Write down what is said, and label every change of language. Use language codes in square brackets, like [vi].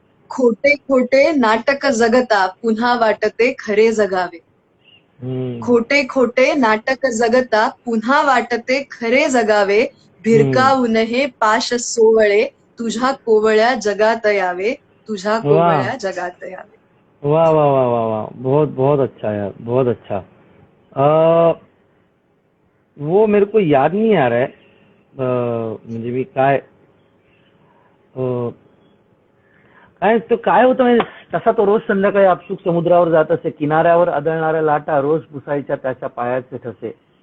[mr] खोटे खोटे नाटक जगता पुन्हा वाटते खरे जगावे. खोटे खोटे नाटक जगता पुन्हा वाटते खरे जगावे. भिरकावून हे पाश सोवळे तुझ्या कोवळ्या जगात यावे. तुझ्या कोवळ्या जगात यावे. [hi] वाह वाह वाह वाह वाह, बहुत बहुत अच्छा यार, बहुत अच्छा. वो मेरे को याद नहीं आ रहा है. [mr] म्हणजे मी काय काय होतं म्हणजे तसा तो रोज संध्याकाळी आपसूक समुद्रावर जात असे. किनाऱ्यावर आदळणाऱ्या लाटा रोज पुसायच्या त्याच्या पायाचे ठसे.